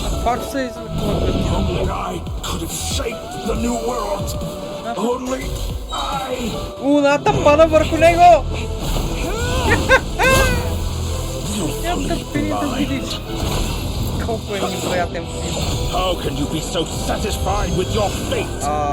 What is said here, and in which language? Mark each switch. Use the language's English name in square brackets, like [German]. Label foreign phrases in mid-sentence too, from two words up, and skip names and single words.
[Bulgarian] Пак се излъква. [English] Only I could have shaped the new world. Only I. [Bulgarian] Луната пада върху него! Нямам търпение да видиш. Колко е неприятен филм. [English] How can you be so satisfied with your fate?